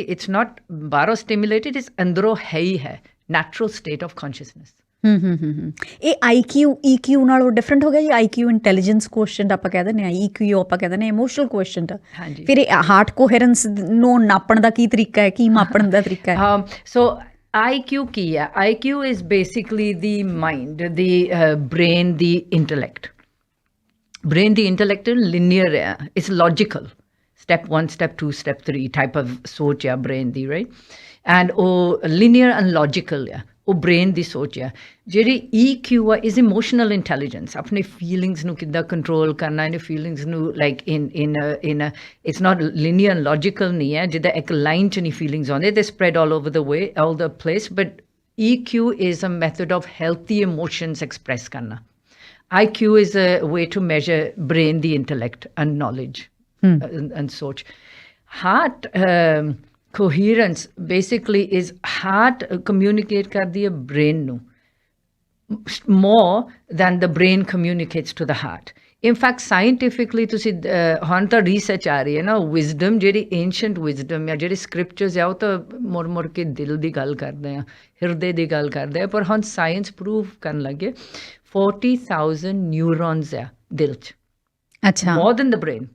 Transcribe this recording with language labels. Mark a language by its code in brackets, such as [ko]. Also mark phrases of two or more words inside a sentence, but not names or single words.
[en] it's not ਬਾਹਰੋਂ stimulated, it's [pa] ਅੰਦਰੋਂ ਹੈ ਹੀ ਹੈ, [en] natural state of consciousness. [pa] ਇਹ IQ ਨਾਲੋਂ ਡਿਫਰੈਂਟ ਹੋ ਗਿਆ ਜੀ। IQ [en] intelligence question [pa] ਆਪਾਂ ਕਹਿ ਦਿੰਦੇ ਹਾਂ, EQ ਆਪਾਂ ਕਹਿ ਦਿੰਦੇ ਹਾਂ [en] emotional question. [pa] ਫਿਰ ਇਹ [en] heart coherence [pa] ਨੂੰ ਨਾਪਣ ਦਾ ਕੀ ਤਰੀਕਾ ਹੈ, ਕੀ ਮਾਪਣ ਦਾ ਤਰੀਕਾ ਹੈ? ਸੋ IQ ਕੀ ਹੈ? [en] IQ is basically the mind, the brain, the intellect. Brain ਦੀ intellect linear ਹੈ, it's logical. Step 1, step 2, step 3 type of [pa] ਸੋਚ ਆ [en] brain ਦੀ, right? [pa] And ਉਹ [en] linear and logical [pa] ਹੈ, ਉਹ brain ਦੀ ਸੋਚ ਆ। ਜਿਹੜੀ EQ ਆ [en] is emotional intelligence, [pa] ਆਪਣੇ feelings ਨੂੰ ਕਿੱਦਾਂ control ਕਰਨਾ, ਇਹਨੇ feelings ਨੂੰ [en] like in a it's not linear and logical [pa] ਨਹੀਂ ਹੈ, ਜਿੱਦਾਂ ਇੱਕ line 'ਚ ਨਹੀਂ feelings ਆਉਂਦੇ, [en] they spread all over the way, all the place. But EQ is a method of healthy emotions express ਕਰਨਾ. IQ is a way to measure brain the intellect and knowledge and ਸੋਚ। Heart coherence basically is heart communicate [pa] ਕਰਦੀ ਹੈ [en] brain ਨੂੰ more than the brain communicates to the heart. In fact, scientifically [pa] ਤੁਸੀਂ ਹੁਣ ਤਾਂ ਰਿਸਰਚ ਆ ਰਹੀ ਹੈ ਨਾ, ਵਿਜ਼ਡਮ ਜਿਹੜੀ [en] ancient wisdom [pa] ਆ, ਜਿਹੜੇ ਸਕ੍ਰਿਪਚਰਸ ਆ, ਉਹ ਤਾਂ ਮੁੜ ਕੇ ਦਿਲ ਦੀ ਗੱਲ ਕਰਦੇ ਆ, ਹਿਰਦੇ ਦੀ ਗੱਲ ਕਰਦੇ ਆ। ਪਰ ਹੁਣ [en] science prove [pa] ਕਰਨ ਲੱਗੇ 40,000 ਨਿਊਰੋਨਸ ਆ ਦਿਲ 'ਚ। ਅੱਛਾ, [en] more than the brain.